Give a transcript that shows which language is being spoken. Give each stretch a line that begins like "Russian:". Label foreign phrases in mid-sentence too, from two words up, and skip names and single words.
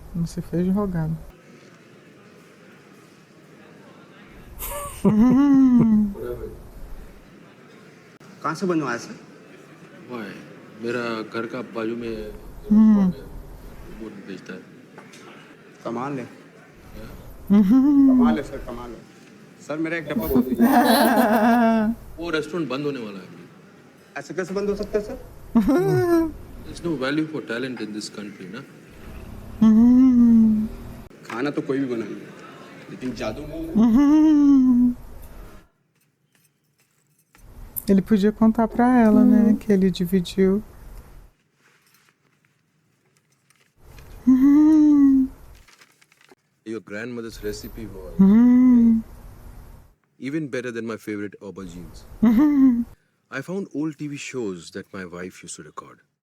Portuguese: Não se fez de rogado.
Hindi: कहाँ से बनवाया सर वाह मेरा घर का बाजू में वो बेचता है कमाल है कमाल है सर कमाल है सर मेरा एक डब्बा बोल दीजिए वो रेस्टोरेंट बंद होने वाला है ऐसे कैसे बंद हो सकता है सर
English: There's no value for talent in this country,
Hindi: ना? खाना तो कोई भी बना ले लेकिन जादू
Portuguese: Ele podia contar pra ela, né? Que ele dividiu.
English: Your grandmother's recipe was even better than my favorite aubergines. I found old TV shows that my wife used to record.